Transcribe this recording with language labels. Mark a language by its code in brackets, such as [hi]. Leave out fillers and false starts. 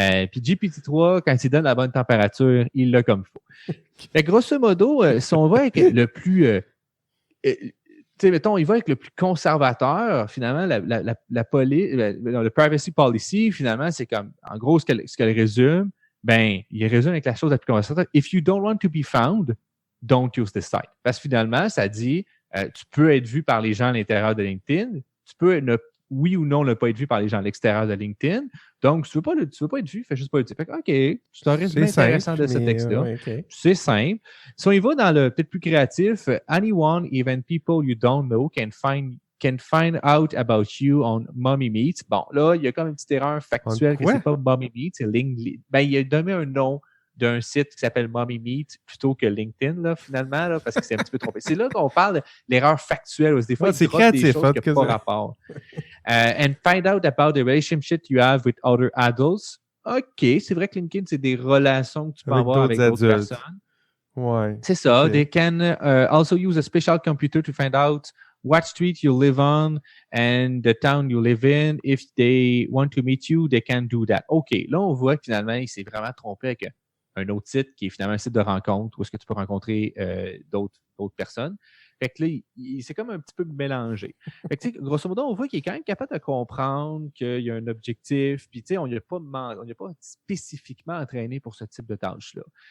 [fr] Puis GPT-3, quand il donne la bonne température, il l'a comme il faut. Mais grosso modo, si on va avec le plus... mettons, il va avec le plus conservateur, finalement, le privacy policy, finalement, c'est comme, en gros, ce qu'elle résume, il résume avec la chose la plus conservateur. [en] If you don't want to be found, don't use this site. [fr] Parce que finalement, ça dit, tu peux être vu par les gens à l'intérieur de LinkedIn, tu peux oui ou non ne pas être vu par les gens à l'extérieur de LinkedIn. Donc, si tu veux pas être vu, fais juste pas être vu. OK, c'est un résumé intéressant de ce texte-là. [en] Okay. [fr] C'est simple. Si on y va dans le peut-être plus créatif, [en] anyone, even people you don't know, can find out about you on Mommy Meet. [fr] Bon, là, il y a comme une petite erreur factuelle que c'est pas Mommy Meet, c'est LinkedIn. Il a donné un nom d'un site qui s'appelle Mommy Meet plutôt que LinkedIn, là, finalement, là, parce que c'est un petit peu trompé. C'est là qu'on parle de l'erreur factuelle. Des fois, c'est créatif, des choses qui n'ont pas rapport. [en] And find out about the relationship you have with other adults. [fr] OK, c'est vrai que LinkedIn, c'est des relations que tu peux avoir avec d'autres personnes. Ouais. C'est ça. [en] Okay. They can also use a special computer to find out what street you live on and the town you live in. If they want to meet you, they can do that. [fr] OK, là, on voit que finalement, il s'est vraiment trompé avec un autre site qui est finalement un site de rencontre où est-ce que tu peux rencontrer d'autres personnes. Fait que là, il s'est comme un petit peu mélangé. Fait que, grosso modo, on voit qu'il est quand même capable de comprendre qu'il y a un objectif, puis on n'y a pas spécifiquement entraîné pour ce type de tâche-là.